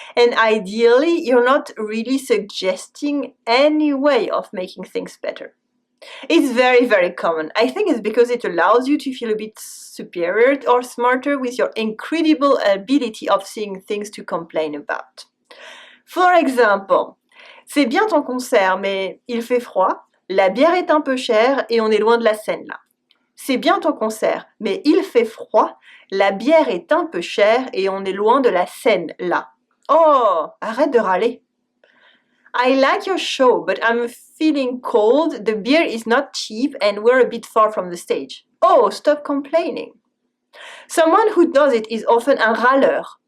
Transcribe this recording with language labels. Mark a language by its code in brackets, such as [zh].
[en] And ideally, you're not really suggesting any way of making things better. It's very, very common. I think it's because it allows you to feel a bit superior or smarter with your incredible ability of seeing things to complain about. For example, [fr] c'est bien ton concert, mais il fait froid, la bière est un peu chère et on est loin de la scène là. C'est bien ton concert, mais il fait froid, la bière est un peu chère et on est loin de la scène là. Oh, arrête de râler. [en] I like your show, but I'm feeling cold, the beer is not cheap and we're a bit far from the stage. Oh, stop complaining. Someone who does it is often un râleur.